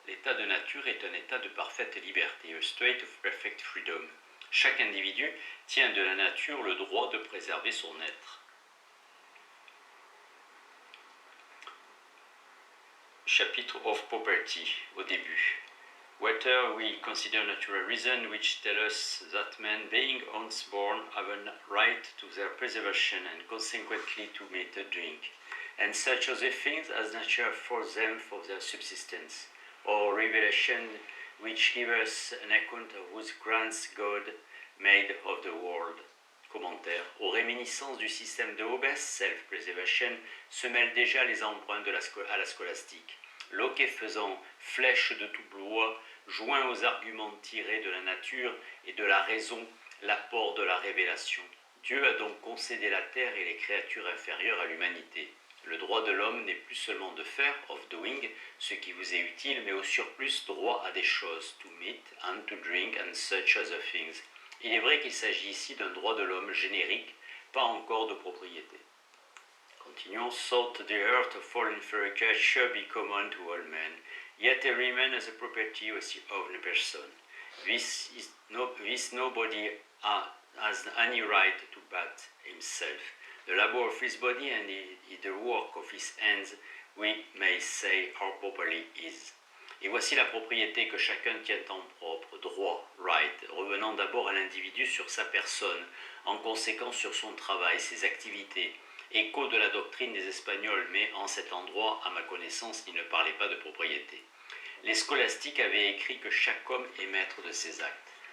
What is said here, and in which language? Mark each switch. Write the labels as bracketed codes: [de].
[fr] L'état de nature est un état de parfaite liberté, [en] a state of perfect freedom. [fr] Chaque individu tient de la nature le droit de préserver son être. Chapitre [en] of Property, [fr] au début. [en] Whether we consider natural reason which tell us that men, being once born, have a right to their preservation and consequently to meat and drink, and such other things as nature affords them for their subsistence, or revelation which give us an account of whose grants God made of the world. [fr] Commentaire. Aux réminiscences du système de Hobbes, self-preservation, se mêlent déjà les emprunts à la scolastique. Locke faisant flèche de tout bois, joint aux arguments tirés de la nature et de la raison l'apport de la révélation. Dieu a donc concédé la terre et les créatures inférieures à l'humanité. Le droit de l'homme n'est plus seulement de faire, [en] of doing, [fr] ce qui vous est utile, mais au surplus droit à des choses, [en] to meat and to drink and such other things. [fr] Il est vrai qu'il s'agit ici d'un droit de l'homme générique, pas encore de propriété. Continuons. [en] Thought the earth of foreign creature be common to all men, yet every man has a property of his own person. This nobody has any right to but himself. The labor of his body and the work of his hands, we may say, are properly his. [fr] Et voici la propriété que chacun tient en propre, droit, right, revenant d'abord à l'individu sur sa personne, en conséquence sur son travail, ses activités, écho de la doctrine des Espagnols, mais en cet endroit, à ma connaissance, ils ne parlaient pas de propriété. Les scolastiques avaient écrit que chaque homme est maître de ses actes.